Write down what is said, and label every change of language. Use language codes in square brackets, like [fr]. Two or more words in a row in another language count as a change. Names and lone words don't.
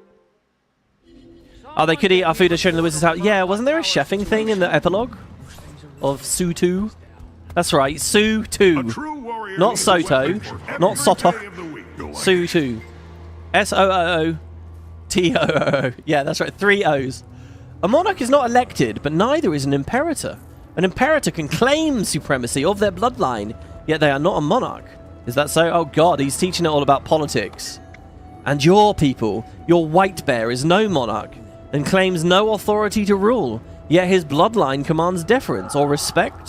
[en] Oh, they could eat our food as shown in the wizard's house. Yeah, wasn't there a chefing thing in the epilogue? of Sutu. That's right, Sutu. True warrior Not needs a Soto, weapon for not every Soto. day of the week. Sutu. S-O-O-O-T-O-O. Yeah, that's right, 3 O's. A monarch is not elected, but neither is an imperator. An imperator can claim supremacy of their bloodline, yet they are not a monarch. Is that so? Oh god, he's teaching it all about politics. And your people, your white bear, is no monarch, and claims no authority to rule, yet his bloodline commands deference or respect.